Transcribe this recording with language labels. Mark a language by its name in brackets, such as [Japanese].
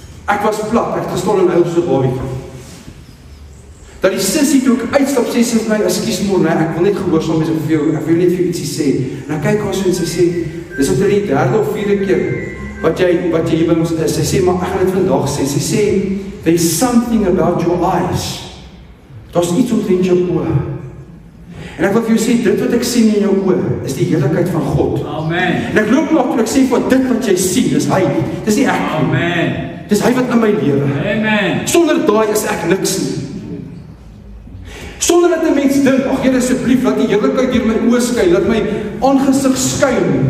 [Afrikaans] Ek was plat, ek het gestaan en huil so baie. Dat die sussie toe ek uitstap, sê sy vir my, ekskuus môre, nee, ek wil net gehoorsaam wees vir jou, ek wil net vir jou ietsie sê. En dan kyk haar so en sy sê, dis omtrent die 3de of 4de keer wat jy hier by ons is. Sy sê, maar ek gaan dit vandag sê. Sy sê, [English] there's something about your eyes. [Afrikaans] Daar's iets omtrent jou oë. En ek wil vir jou sê, dit wat ek sien in jou oë, is die heerlikheid van God. Amen. En ek loop nog toe ek sê, vir dit wat jy sien, is hy. Dis nie ek nie. Amen. Dis hy wat in my lewe. Amen. Sonder daai is ek niks nie. Sonder dat 'n mens dink, ag Here asseblief, laat die heerlikheid deur my oë skyn, laat my aangesig skyn.